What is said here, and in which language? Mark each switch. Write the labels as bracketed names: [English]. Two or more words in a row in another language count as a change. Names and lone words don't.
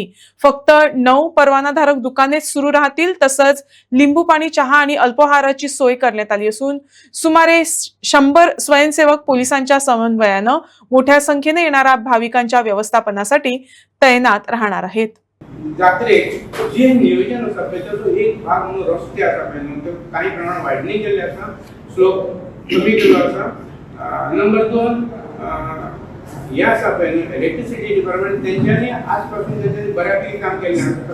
[Marathi] फक्त 9 परवानाधारक दुकाने सुरू राहतील। तसंच लिंबू पाणी, चहा आणि अल्पाहाराची सोय करण्यात आली असून सुमारे 100 स्वयंसेवक पोलिसांच्या समन्वयानं मोठ्या संख्येने येणाऱ्या भाविकांच्या व्यवस्थापनासाठी तैनात राहणार आहेत। [Konkani] जात्रेक जे नियोजन आसा पळय ताचो एक भाग म्हणून रस्ते आसा पळय न्हू काही प्रमाणात वाडणी केल्ली आसा, स्लोप कमी केलो आसा। नंबर 2 हे आसा पळय न्हू [English] electricity department [Konkani] तेंच्यांनी आजपासून तेंच्यांनी बऱ्यापैकी काम केल्लें आसा।